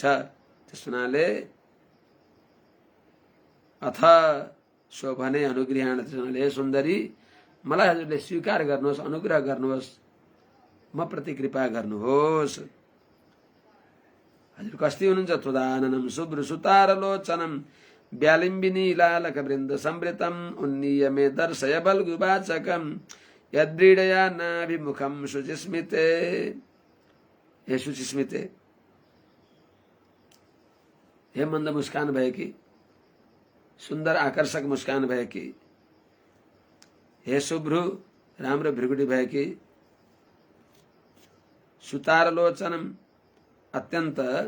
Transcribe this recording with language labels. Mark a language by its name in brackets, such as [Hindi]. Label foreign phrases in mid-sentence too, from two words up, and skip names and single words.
[Nepali] त्यस हुनाले अथ सो भने अनुग्रहण हे सुन्दरी मलाई हजुरले स्वीकार गर्नुहोस्, अनुग्रह गर्नुहोस्, म प्रति कृपा गर्नुहोस्। हजुर कस्ती हुनुहुन्छ? [Sanskrit] त्वदाननम शुभ्र सुतारलोचनम व्यालिम्बिनी लालक वृन्द संवृतम उन्नीय मे दर्शय बल्गुवाचकम यद्रीडया नाभिमुखम शुचिस्मिते। [Nepali] हे शुचिस्मिते, हे मन्द मुस्कान भएकी, सुन्दर आकर्षक मुस्कान भएकी, हे शुभ्रु राम्रो भ्रिकुटी भएकी, सुतारलोचनम अत्यन्त